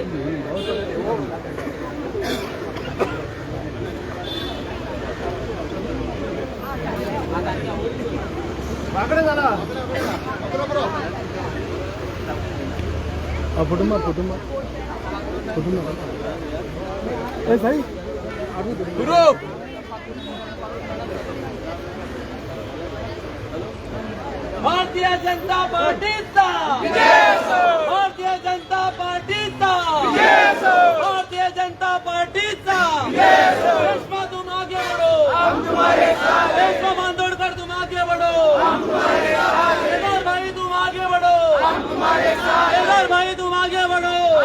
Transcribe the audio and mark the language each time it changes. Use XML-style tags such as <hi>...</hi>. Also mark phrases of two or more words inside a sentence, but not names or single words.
<hi>कुटुंब ए भाई</hi> <mr>भारतीय जनता पार्टीचा भारतीय जनता पार्टीचा</mr> <hi>भारतीय जनता पार्टीचा रेशमा तुम आगे बढ़ो रेशमा बांदोडकर तुम आगे बढ़ो केदार भाई तुम आगे बढ़ो केदार भाई तुम आगे बढ़ो</hi>